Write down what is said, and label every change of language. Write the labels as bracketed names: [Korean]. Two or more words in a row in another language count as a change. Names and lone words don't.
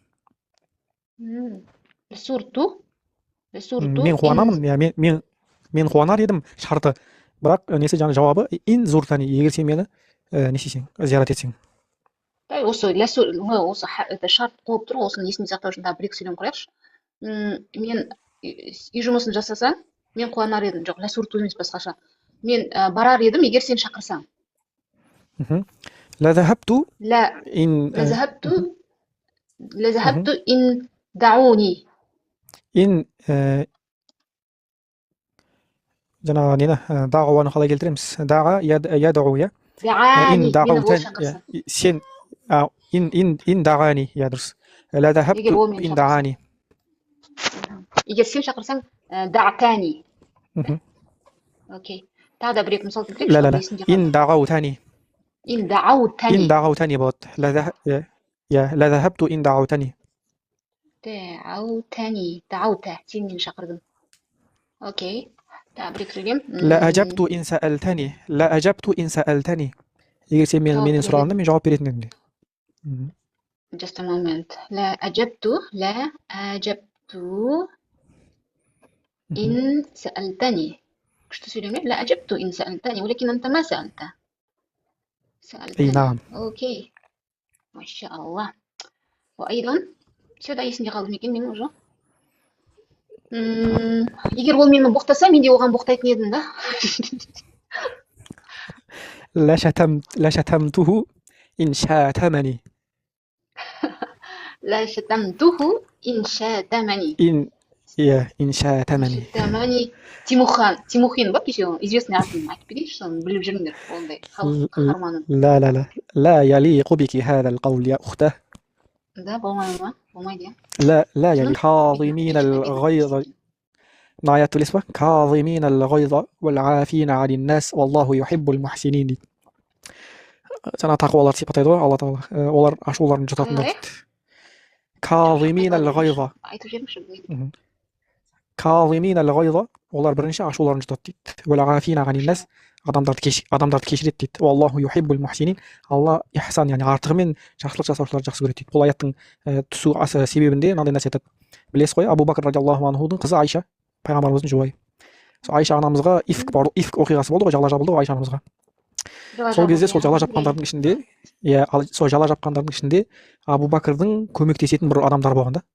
[Kazakh] мен қуанамын, мен қуанар едім шарты, бірақ несі жаңа жауабы [Arabic] إن زرتني, [Kazakh] егер сен мені несесең, зиярат етсең. Осы шарт қойып тұр, осыны есімде сақтау үшін тағы бір-екі сөйлем құрайықшы. Мен үй жұмысын жасасаң, мен қуанар едім, жоқ, ләсурту емес басқаша. Мен барар едім, егер сен шақырсаң. [Arabic] لذهبت إن دعوني. [Kazakh] ин жаңағы нені дағуаны қалай келтіреміз? [Arabic] دعا يدعو, я? [Kazakh] Дағани, мені ол шақырсын. Сен [Arabic] إن دعاني, [Kazakh] я дұрыс. [Arabic] لذهبت إن دعاني. [Kazakh] Егер сен шақырсаң, дағтани. Окей. Тағы да бір-екі мысал келтірейікші. [Arabic] إن دعوتني. إن دعوتني. إن دعوتني болады. لذهبت إن دعوتني. [Kazakh] دعوتا сен мені шақырдың. Окей. Тағы бір-екі сөйлем. [Arabic] لا أجبت إن سألتني. لا أجبت إن سألتني. [Kazakh] егер сен менен сұрағанда мен жауап беретін едім. [English] Just a moment. [Arabic] لا أجبت إن سألتني. [Kazakh] күшті сөйлеме. [Arabic] لا أجبت إن سألتني ولكن أنت ما سألت. أي نعم. أوكي. ما شاء الله. وأيضا [Kazakh] сюда есімде қалдым екен менің уже. егер ол мені боқтаса, мен де оған боқтайтын едім да. [Arabic] لا شتمته إن شاتمني. لا شتمته إن شاتمني. إن شاتمني. [Kazakh] Тимохин ба кеше известный атын айтып берейінші, соны біліп жүріңдер, ондай халық қаһарманы. [Arabic] لا يليق بك هذا القول يا أخته. [Kazakh] Да, болмайды ма? Болмайды, иә. [Arabic] لا يعني [Kazakh] Шынын? [Arabic] كاظمين الغيظ. [Kazakh] мына аятты білесіз ба? [Arabic] كاظمين الغيظ والعافين عن الناس والله يحب المحسنين дейді. [Kazakh] Жаңа тақуаларды сипаттайды ғой алла тағала. Олар ашуларын жұтатындар Қалай? дейді. كاظمين Айтып [Arabic] الغيظ. [Kazakh] жіберіңізші. Айтып жіберіңізші, білмеймін. [Arabic] كاظمين الغيظ. [Kazakh] Олар бірінші ашуларын жұтады дейді. [Arabic] والعافين عن الناس. [Kazakh] Адамдарды кешіреді дейді. [Arabic] والله يحب المحسنين. [Kazakh] Алла ихсан, яғни артығымен жақсылық жасаушыларды жақсы көреді дейді. Бұл аяттың түсу себебінде мынандай нәрсе айтады. Білесіз ғой, Абу Бакр [Arabic] رضي الله عنه [Kazakh] қызы Айша, пайғамбарымыздың жұбайы. Сол Айша анамызға ифк оқиғасы болды ғой, жала жабылды ғой Айша анамызға. Сол кезде сол жала жапқандардың ішінде, сол жала жапқандардың ішінде Абу Бакрдың көмектесетін бір адамдар болған да.